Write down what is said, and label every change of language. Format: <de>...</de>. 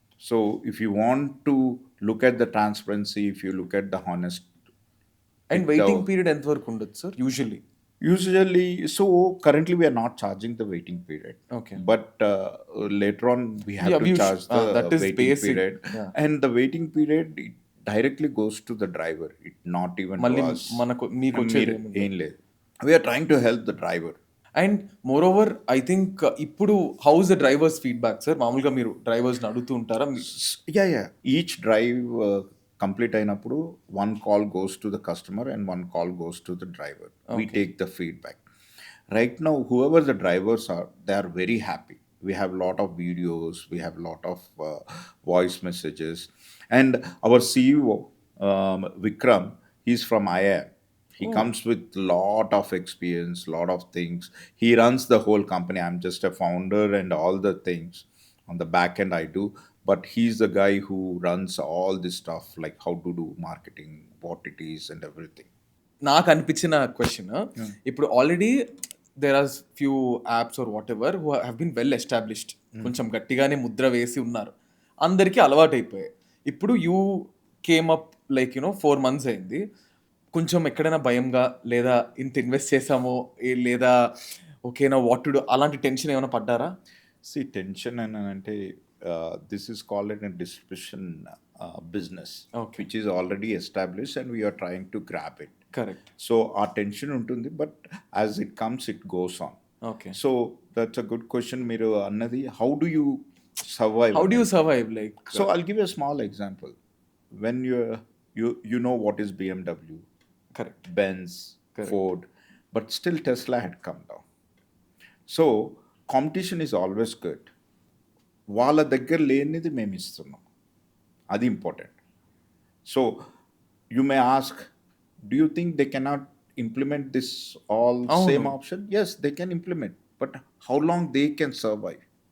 <en>So if you want to look at the transparency, if you look at the honest,</en> <te>and waiting period ఎంత వరకు ఉండదు sir usually?</te> <en>usually, so currently we are not charging the waiting period. Okay. But later on we have Yeah, to charge the that is waiting basic. period. Yeah. And the waiting period it directly goes to the driver. It not even</en> <te>మళ్ళీ</te> <en>to us.</en> <te>మీకు వచ్చేది ఏం లేదు.</te> <en>We are trying to help the driver. And moreover I think ఇప్పుడు how's the drivers feedback sir?</en> <te>మామూలుగా మీరు డ్రైవర్స్ని అడుగుతూ ఉంటారా?</te> <en>Yeah. Each drive complete అయినప్పుడు one call goes to the customer and one call goes to the driver. We take the feedback. Right now, whoever the drivers are, they are very happy. We have lot of videos, we have lot of voice messages, and our CEO Vikram, he's from IIM. He comes with lot of experience, lot of things. He runs the whole company. I'm just a founder and all the things on the back end I do, but he's the guy who runs all this stuff, like how to do marketing, what it is, and everything.</en> <te>నాకు అనిపించిన question, ఇప్పుడు</te> <en>already there are few apps or whatever who have been well established,</en> <te>కొంచెం గట్టిగానే ముద్ర వేసి ఉన్నారు, అందరికీ అలవాటు అయిపోయాయి. ఇప్పుడు</te> <en>you came up like 4 months</en> <te>అయింది, కొంచెం ఎక్కడైనా భయంగా లేదా ఇంత ఇన్వెస్ట్ చేసామో లేదా ఓకేనా</te> <en>what to do</en> <te>అలాంటి టెన్షన్ ఏమైనా పడ్డారా?</te> <en>See, tension and ante, this is called a distribution business, Okay. which is already established and we are trying to grab it. Correct. So our tension ఉంటుంది, but as it comes, it goes on. Okay. So that's a good question.</en> <te>మీరు అన్నది,</te> <en>how do you survive? How do you survive like? So I'll give you a small example. When you know what is BMW, correct. Benz, Correct. Ford, but still Tesla had come down. So competition is always good.</en> <te>వాళ్ళ దగ్గర లేనిది మేము ఇస్తున్నాం, అది important.</te> <en>So you may ask, do you think they cannot implement this all same option? Yes, they can implement, but how long they can survive?</en>